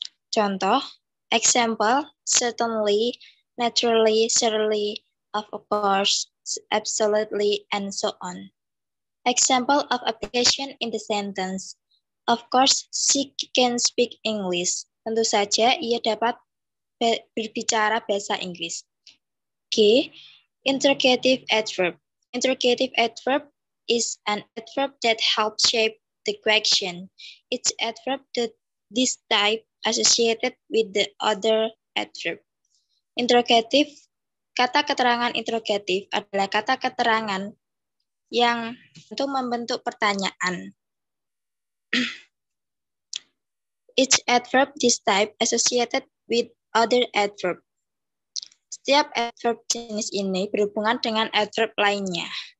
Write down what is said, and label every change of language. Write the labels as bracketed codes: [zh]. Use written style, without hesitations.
[en] Contoh, example, certainly, naturally, surely, of course, absolutely, and so on. Example of application in the sentence. Of course, she can speak English. [id] Tentu saja ia dapat berbicara bahasa Inggris. [en] G. Interrogative adverb. Interrogative adverb is an adverb that helps shape the question. It's adverb that this type associated with the other adverb. [id] Interrogative, kata keterangan interrogatif adalah kata keterangan yang untuk membentuk pertanyaan. [en] Each adverb this type associated with other adverb. [id] Setiap adverb jenis ini berhubungan dengan adverb lainnya.